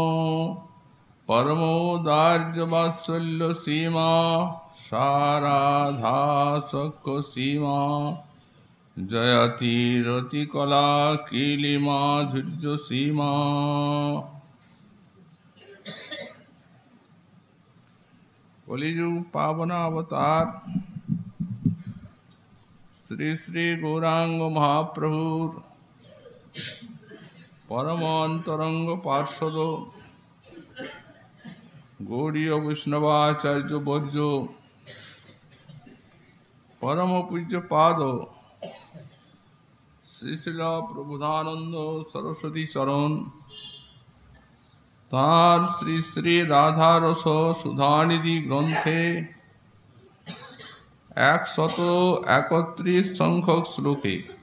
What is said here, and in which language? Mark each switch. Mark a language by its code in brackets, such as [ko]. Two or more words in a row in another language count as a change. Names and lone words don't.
[sa] परमोदार्य वात्सल्य सीमा साराधा सख सीमा जयति रतिकला कीली माधुर्य सीमा कलियुग पावन अवतार श्री श्री गौरांग महाप्रभु [bn] পরম অন্তরঙ্গ পার্ষদ গৌড়ীয় বৈষ্ণবাচার্য বর্য পরম পূজ্য পাদ শ্রী শ্রীল প্রবোধানন্দ সরস্বতী চরণ তাঁর শ্রী শ্রী রাধারস সুধানিধি গ্রন্থে 131 সংখ্যক শ্লোকে